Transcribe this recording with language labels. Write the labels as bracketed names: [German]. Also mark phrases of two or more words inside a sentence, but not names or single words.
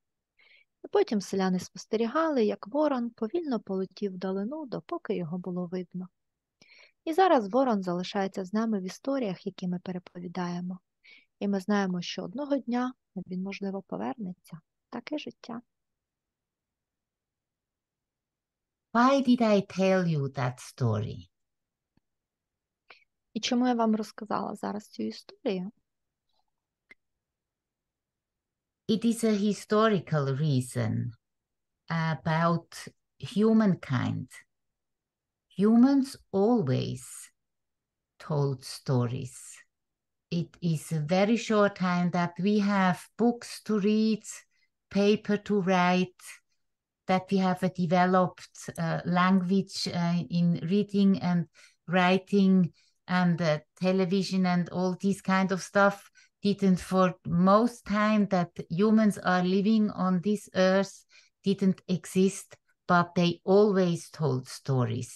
[Ukrainian] І потім селяни спостерігали, як ворон повільно полетів вдалину, допоки його було видно. І зараз ворон залишається з нами в історіях, які ми переповідаємо. І ми знаємо, що одного дня він, можливо, повернеться. Таке життя. [English] Why did I tell you that story? [Ukrainian] І чому я вам розказала зараз цю історію? [English] It is a historical reason about humankind. Humans always told stories. It is a very short time that we have books to read, paper to write, that we have a developed language in reading and writing, and television and all this kind of stuff didn't, for most time that humans are living on this earth, didn't exist, but they always told stories.